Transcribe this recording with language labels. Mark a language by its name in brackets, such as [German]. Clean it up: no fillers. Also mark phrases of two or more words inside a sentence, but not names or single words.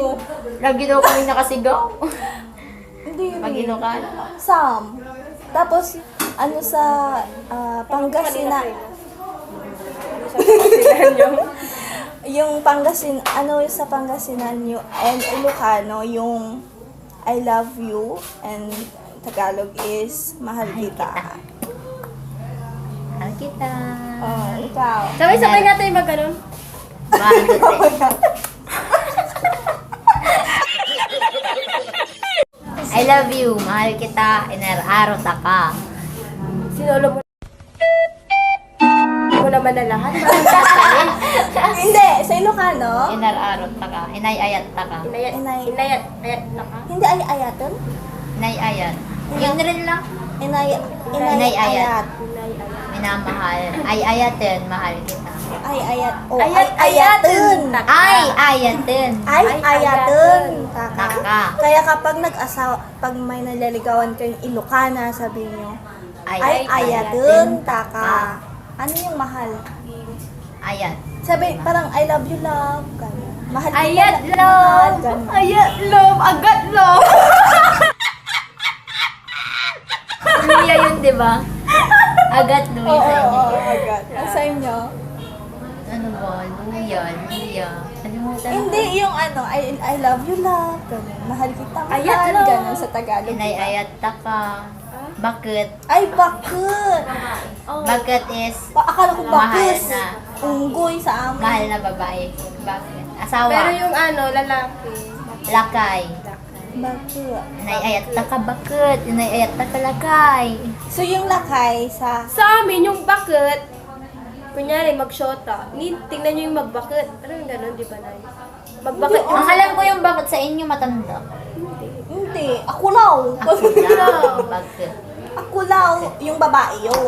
[Filipino] Lagi daw kami nakasigaw. Hindi yun. Pag Ilocano. Sam. Tapos, ano sa Pangasinan. Yung Pangasinan, ano sa Pangasinan yung, [English] and Ilocano, [Filipino] yung [English] I love you, and Tagalog is [Filipino] mahal kita. Mahal kita. Oh, ikaw. Sabay-sabay nga tayo mag-ganon. [English] I love you, [Filipino] mahal kita, [Iloko] inararo ta ka. [Filipino] Sinolo mo naman na lahat. Hindi, sa Ilocano, [Iloko] Inararo ta ka, inayayat ta ka. Inayat na ka. [Filipino] hindi ay ayatan. Inayayat. Yun rin lang. Inayayat. Minamahal. Ay ayatin, mahal kita. Ay ayat. Oh, Ayat, ay ayatin. Ay ayatin. Ay ayatin. Taka. Taka. Kaya kapag nag-asawa, pag may naliligawan kayong Ilocana, sabi niyo, ay ayatin. Taka. Ano yung mahal? Ayat. Sabi, parang [English] I love you, love. [Filipino] Ganyan. Mahal kita, Ayat, mahal, love. ganyan. Ayat, love. Agat, love. Luya yun, di ba? Agat Luya Oo, sa inyo. oo, agad. Ang sa inyo? Ano ba? Luya, Luya. Kalimutan ko. Hindi, yung ano, [English] I love you, love. [Filipino] Ganyan. Mahal kita, mahal. Ayat, love. Ganyan sa Tagalog. [Iloko] Inayayat ta ka. Bakit? [Filipino] Ay, bakit? Bakit is Akala ko mahal bakit? na. Unggoy sa amin. Mahal na babae. Bakit? Asawa. Pero yung ano, lalaki. Lakay. Bakit? [Iloko] Inayayat ta ka. Bakit? Inayayat ta ka lakay. [Filipino] So, yung lakay sa... Sa amin, yung bakit, kunyari, mag-shota. Tingnan nyo yung mag-bakit. Ano yung gano'n, di ba, Nay? Mag-bakit yung... Ang alam ko yung bakit sa inyo matanda. Hindi. Ako lang. Ako lang. Bakit? Ako lang. Yung babae yun.